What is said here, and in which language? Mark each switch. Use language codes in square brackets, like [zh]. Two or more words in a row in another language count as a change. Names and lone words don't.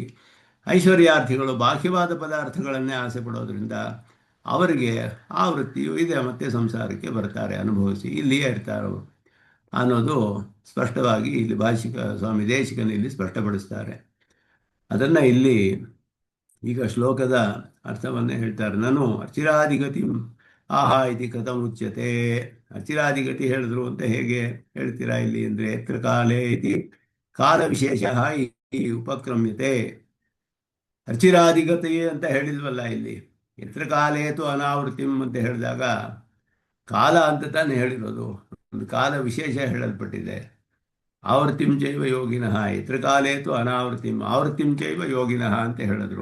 [kn] ಐಶ್ವರ್ಯಾರ್ಥಿಗಳು ಬಾಹ್ಯವಾದ ಪದಾರ್ಥಗಳನ್ನೇ ಆಸೆ ಪಡೋದ್ರಿಂದ ಅವರಿಗೆ ಆ ವೃತ್ತಿಯು ಇದೆ, ಮತ್ತೆ ಸಂಸಾರಕ್ಕೆ ಬರ್ತಾರೆ, ಅನುಭವಿಸಿ ಇಲ್ಲಿಯೇ ಇರ್ತಾರವರು ಅನ್ನೋದು ಸ್ಪಷ್ಟವಾಗಿ ಇಲ್ಲಿ ಭಾಷಿಕ ಸ್ವಾಮಿ ದೇಶಿಕನ ಇಲ್ಲಿ ಸ್ಪಷ್ಟಪಡಿಸ್ತಾರೆ. ಅದನ್ನು ಇಲ್ಲಿ ಈಗ ಶ್ಲೋಕದ ಅರ್ಥವನ್ನೇ ಹೇಳ್ತಾರೆ. [sa] ನಾನು ಅಚಿರಾದಿಗತಿ ಆಹಾ ಇತಿ ಕಥಂ ಉಚ್ಯತೆ. [kn] ಅಚಿರಾದಿಗತಿ ಹೇಳಿದ್ರು ಅಂತ ಹೇಗೆ ಹೇಳ್ತೀರಾ ಇಲ್ಲಿ ಅಂದರೆ, [sa] ಯತ್ರ ಕಾಲೇ ಇತಿ ಕಾಲ ವಿಶೇಷ ಈ ಉಪಕ್ರಮ್ಯತೆ. [kn] ಅಚಿರಾದಿಗತಿ ಅಂತ ಹೇಳಿಲ್ವಲ್ಲ ಇಲ್ಲಿ. [sa] ಯತ್ರ ಕಾಲೇತು ಅನಾವೃತ್ತಿಂ [kn] ಅಂತ ಹೇಳಿದಾಗ ಕಾಲ ಅಂತ ತಾನೇ ಹೇಳಿರೋದು, ಒಂದು ಕಾಲ ವಿಶೇಷ ಹೇಳಲ್ಪಟ್ಟಿದೆ. [sa] ಆವೃತ್ತಿಂ ಚೈವ ಯೋಗಿನಃ, ಯತ್ರ ಕಾಲೇತು ಅನಾವೃತ್ತಿಂ ಆವೃತ್ತಿಂ ಚೈವ ಯೋಗಿನಃ [kn] ಅಂತ ಹೇಳಿದ್ರು.